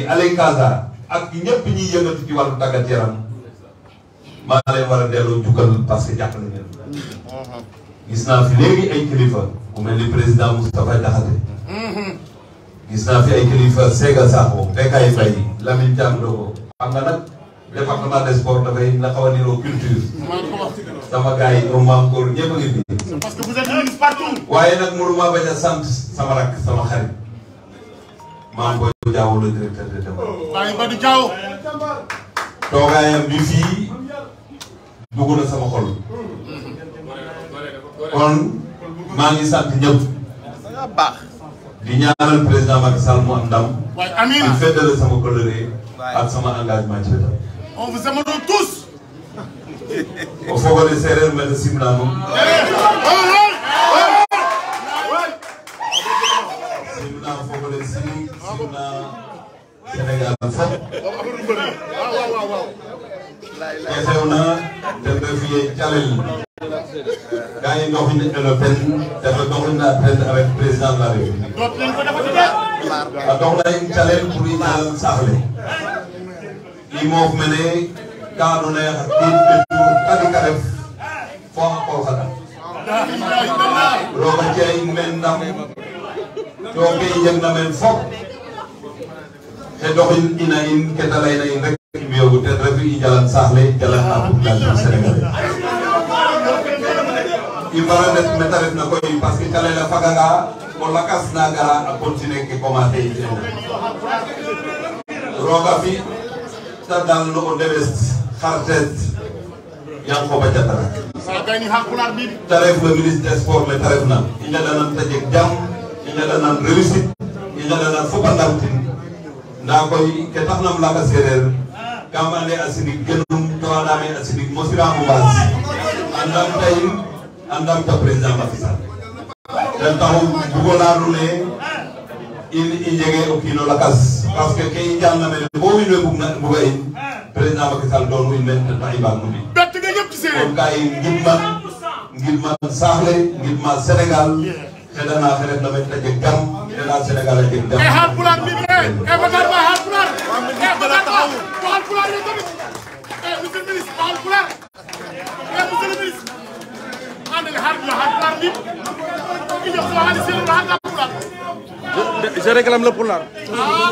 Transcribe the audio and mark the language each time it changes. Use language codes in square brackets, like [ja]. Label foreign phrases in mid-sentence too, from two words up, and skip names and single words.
[wo] Aley Casa ak ñëpp ñiy yëngatu ci wàllu tàggat yaram maa leen war a delloo jukkal [fr] parce que [wo] jàppale ngeen gis naa fi léegi ay kilifa ku mel ni président Moustapha Diakhaté gis naa fi ay kilifa Sega Sakho Bekay Faye Lamine Thiam Dogo xam nga nag [fr] département des sports [wo] dafay na xaw a niroo culture sama gars yi ñoom maam góor ñëpp a ngi fi [fr] parce que vous êtes ministre partout [wo] waaye nag mënuma bañ a sant sama rakk sama xarit maam Boy Diaw [fr] le directeur de développement [wo] Baye Badou Diaw toogaayam bi fii dugg na sama xol kon maa ngi sant ñëpp baax di ñaanal président Macky Sall mu am ndam waaye amiin di feddale sama coloré ak sama engagement ci wetam [fr] on vous aime tous [srr] o fogole séeréer mel simna moom simna fogole simna Sénégal fop ke xewna ten refu ye calel ga i ndoxin eno ten dafa doxina ten [fr] avec président de la République [srr] a doxna in calel pour i ñaal saax le i moof mene ka andoona yee xa qiid ɓetu tadik a ref fo xa qoox xaɗa roog a ci'a in meen ndam to ke i njegna meen fop te doxin ina in ke ta layna in rek i mbi'oogu ten refu i jalan saax le jalan na [fr] population sénégalaise [srr] i mbara ndet mete refna koy [fr] parce que [srr] calel a faganga o lakas na gara a continuer ke commencer i roga fi ta dal no o ndewes xartet Yankoba Diattara te ref [fr] le ministre des sports [srr] le te refna i ñaɗanan te jeg jam i ñaɗanan réussite i ñaɗanan fop a ndamtin nda koy ke taxnam laga sereer kam ande a sinig genum to andame a sinig mosiramo mbaas a ndamta in a ndamta président Macky Sall ten taxu bugo leya nuun in i njege o kiino lakas [fr] parce que [srr] ke i njalna mene bo wiin we mbuga in président Macky Sall doonu in meen ten tax i mbaag no mbi kon ka i ngidman saax le ngidma Sénégal xeɗana xe refna meen te jeg jam xeɗa Sénégal a jeg jam [wo] Haalpulaar bi Bakar Ba Haalpulaar Bakar Ba Haalpulaar yo tamit [fr] monsieur le ministre [wo] Haalpulaar [fr] monsieur le ministre [wo] ande Haalpulaar bi i jox so xaalis Haalpulaar [fr] Je réclame le pulaar.